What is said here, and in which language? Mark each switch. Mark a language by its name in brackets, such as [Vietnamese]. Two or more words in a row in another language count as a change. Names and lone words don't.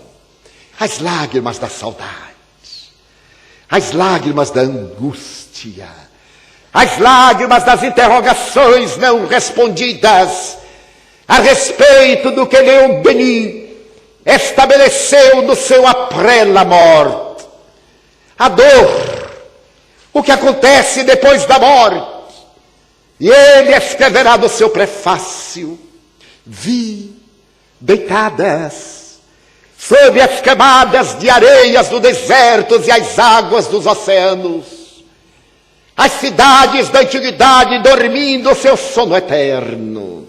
[Portuguese] As lágrimas da saudade, as lágrimas da angústia, as lágrimas das interrogações não respondidas a respeito do que Leon Denis estabeleceu no seu Après la mort. A dor, o que acontece depois da morte. E ele escreverá no seu prefácio: vi deitadas sob as camadas de areias do deserto e as águas dos oceanos, as cidades da antiguidade dormindo o seu sono eterno.